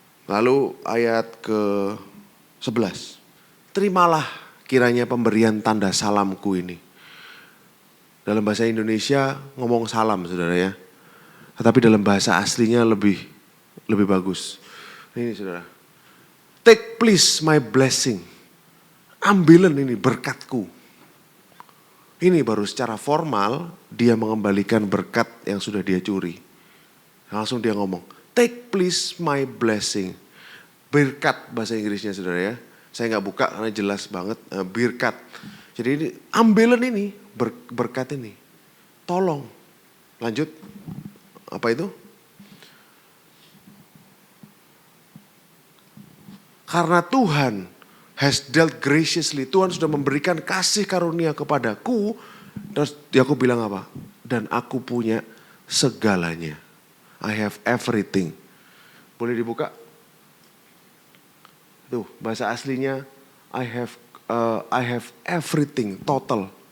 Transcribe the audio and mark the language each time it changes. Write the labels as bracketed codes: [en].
[id] Lalu ayat ke-11. Terimalah kiranya pemberian tanda salamku ini. Dalam bahasa Indonesia ngomong salam saudara ya. Tetapi dalam bahasa aslinya lebih bagus. Ini saudara. [en] Take please my blessing. [id] Ambilan ini berkatku. Ini baru secara formal dia mengembalikan berkat yang sudah dia curi. Langsung dia ngomong, [en] take please my blessing. [id] Berkat bahasa Inggrisnya saudara ya. Saya gak buka karena jelas banget, berkat. Jadi ini ambilan ini, berkat ini. Tolong. Lanjut, apa itu? Karena [en] Tuhan has dealt graciously. [id] Tuhan sudah memberikan kasih karunia kepadaku. Terus aku bilang apa? Dan aku punya segalanya. [en] I have everything. [id] Boleh dibuka? Tuh, bahasa aslinya [en] I have everything, total.